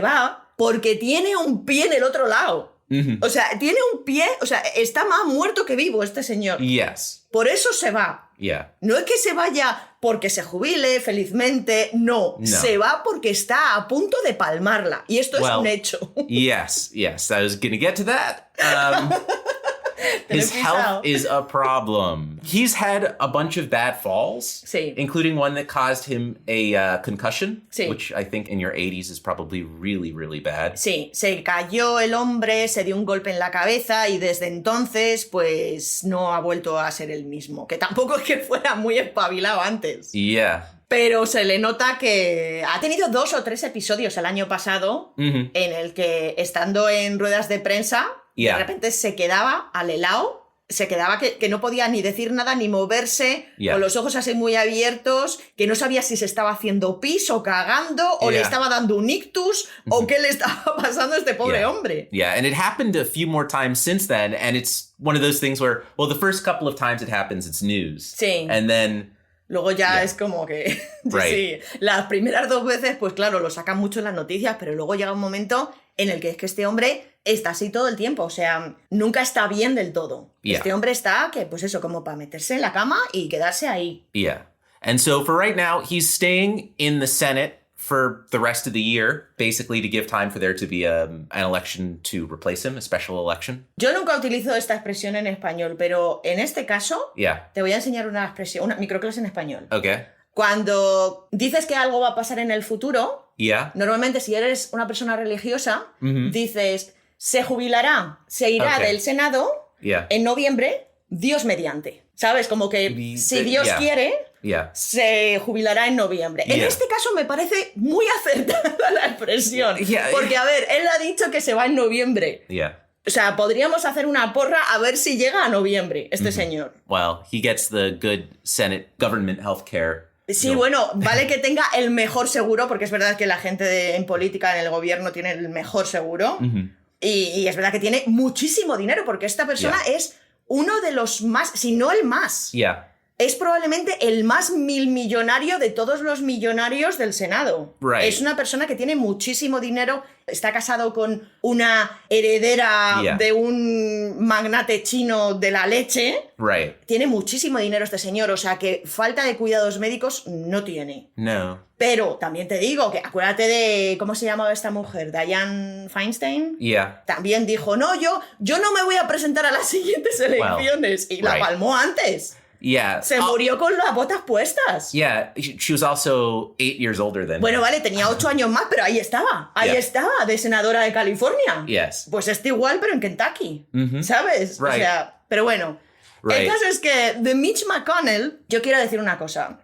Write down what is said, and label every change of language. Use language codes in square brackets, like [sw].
[es] va porque tiene un pie en el otro lado. O sea, tiene un pie... O sea, está más muerto que vivo este señor. [en] Yes. [es] Por eso se va. No es que se vaya porque se jubile felizmente, no. Se va porque está a punto de palmarla. Y esto es un hecho. [en] Yes. I was going to get to that. His health is a problem. He's had a bunch of bad falls, [es] Sí. [en] including one that caused him a concussion, [es] Sí. [en] which I think in your 80s is probably really, really bad. [es] Sí, se cayó el hombre, se dio un golpe en la cabeza y desde entonces pues no ha vuelto a ser el mismo. Que tampoco es que fuera muy espabilado antes. [en] Yeah. [es] Pero se le nota que ha tenido 2 o 3 episodios el año pasado en el que, estando en ruedas de prensa, [en] Yeah. [es] de repente se quedaba al helado, se quedaba que no podía ni decir nada ni moverse, [en] Yeah. [es] con los ojos así muy abiertos, que no sabía si se estaba haciendo pis o cagando, o le [en] Yeah. [es] estaba dando un ictus, o qué le estaba pasando a este pobre [en] Yeah. [es] hombre. [en] Yeah, and it happened a few more times since then, and it's one of those things where, well, the first couple of times it happens, it's news. [es] Sí. [en] And then, [es] Luego ya [en] Yeah. [es] es como que... [en] Right. [es] Sí, las primeras 2 veces, pues claro, lo sacan mucho en las noticias, pero luego llega un momento en el que es que este hombre está así todo el tiempo, o sea, nunca está bien del todo. [en] Yeah. [es] Este hombre está, que pues eso, como para meterse en la cama y quedarse ahí. [en] yeah. And so for right now, he's staying in the Senate for the rest of the year, basically to give time for there to be an election to replace him, a special election. [es] Yo nunca utilizo esta expresión en español, pero en este caso [en] Yeah. [es] te voy a enseñar una expresión, una microclase en español. [en] Okay. [es] Cuando dices que algo va a pasar en el futuro, [en] Yeah. [es] normalmente si eres una persona religiosa, dices, se jubilará, se irá [en] Ok. [es] del Senado [en] Yeah. [es] en noviembre, Dios mediante. ¿Sabes? Como que si Dios [en] Yeah. [es] quiere, [en] Yeah. [es] se jubilará en noviembre. En [en] Yeah. [es] este caso me parece muy acertada la expresión. [en] Yeah. [es] Porque, a ver, él ha dicho que se va en noviembre. [en] Yeah. [es] O sea, podríamos hacer una porra a ver si llega a noviembre este señor. [en] Well, he gets the good Senate government health care. [es] Sí, bueno, vale que tenga el mejor seguro, porque es verdad que la gente en política, en el gobierno, tiene el mejor seguro. Y es verdad que tiene muchísimo dinero, porque esta persona es uno de los más, si no el más. [en] Yeah. [es] Es probablemente el más millonario de todos los millonarios del Senado. [en] Right. [es] Es una persona que tiene muchísimo dinero, está casado con una heredera [en] Yeah. [es] de un magnate chino de la leche. [en] Right. [es] Tiene muchísimo dinero este señor, o sea que falta de cuidados médicos no tiene. No. Pero también te digo que acuérdate de, ¿cómo se llamaba esta mujer? Dianne Feinstein. [en] Yeah. [es] También dijo, no, yo no me voy a presentar a las siguientes elecciones. Y la [en] right. [es] palmó antes. [en] Yeah. [es] Se murió con las botas puestas. [en] Yeah. She was also 8 years older than [es] Bueno, [en] him. [es] vale, tenía 8 años más, pero ahí estaba. Ahí [en] Yeah. [es] estaba, de senadora de California. [en] Yes. [es] Pues está igual, pero en Kentucky. ¿Sabes? [en] Right. [es] O sea, pero bueno. [en] Right. [es] El caso es que de Mitch McConnell, yo quiero decir una cosa.